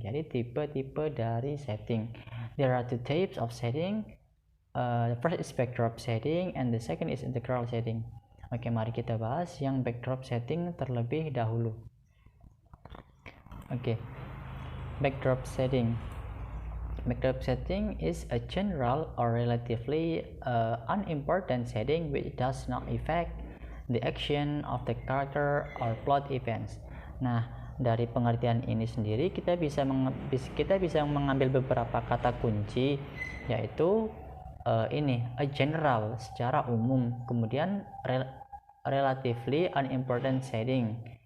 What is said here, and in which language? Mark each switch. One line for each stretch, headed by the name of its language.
Indonesian: Jadi tipe-tipe dari setting.
English: There are two types of setting. The first is backdrop setting and the second is integral setting.
Indonesian: Oke, mari kita bahas yang backdrop setting terlebih dahulu.
English: Oke, backdrop setting. Backdrop setting is a general or relatively unimportant setting which does not affect the action of the character or plot events.
Indonesian: Nah, dari pengertian ini sendiri kita bisa mengambil beberapa kata kunci, yaitu ini a general, secara umum, kemudian relatively unimportant setting.